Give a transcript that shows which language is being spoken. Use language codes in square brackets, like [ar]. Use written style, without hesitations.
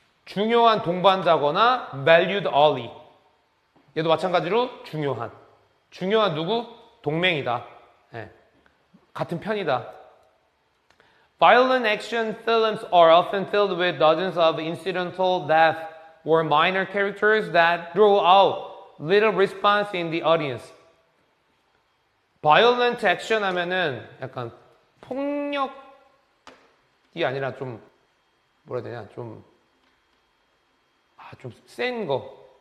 [ko] 중요한 동반자거나 [en] valued ally. [ko] 얘도 마찬가지로 중요한 누구? 동맹이다. 네. 같은 편이다. [en] Violent action films are often filled with dozens of incidental death or minor characters that draw out little response in the audience. [ko] Violent action 하면은 약간 폭력이 아니라 좀 뭐라 해야 되냐? 좀 센 거.